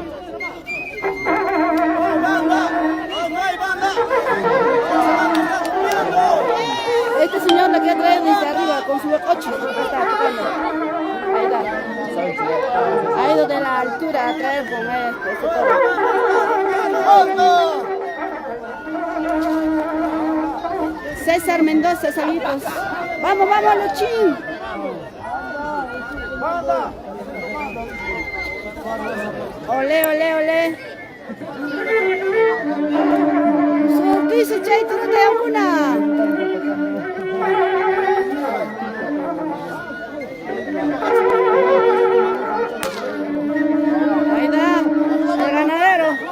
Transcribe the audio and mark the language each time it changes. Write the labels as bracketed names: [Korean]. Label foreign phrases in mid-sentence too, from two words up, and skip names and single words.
[Spanish] Este señor la quiere traer desde arriba con su coche. Ahí está. Ha ido de la altura a traer con este toro. César Mendoza, saludos. Vamos, vamos, Luchín. Ole, ole, ole. ¿Qué dice Chay? ¿Tú no te das una? Ahí está, el ganadero.